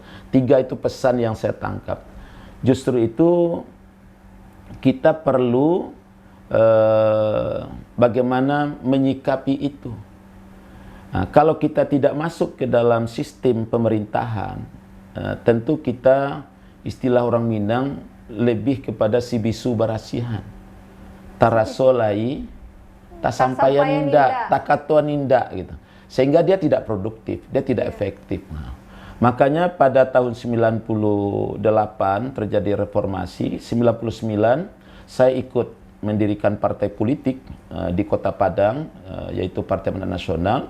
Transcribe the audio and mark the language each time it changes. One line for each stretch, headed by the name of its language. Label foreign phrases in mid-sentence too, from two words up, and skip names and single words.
Indonesian: 3 itu pesan yang saya tangkap. Justru itu kita perlu bagaimana menyikapi itu. Nah, kalau kita tidak masuk ke dalam sistem pemerintahan, tentu kita, istilah orang Minang, lebih kepada
Minangkabau: si bisu barasihan. tarasolai, tak sampaian ninda, tak katuan ninda gitu.
Indonesian: Sehingga dia tidak produktif, dia tidak efektif. Nah, makanya pada tahun 98 terjadi reformasi, 99 saya ikut mendirikan partai politik di Kota Padang, yaitu Partai Amanat Nasional.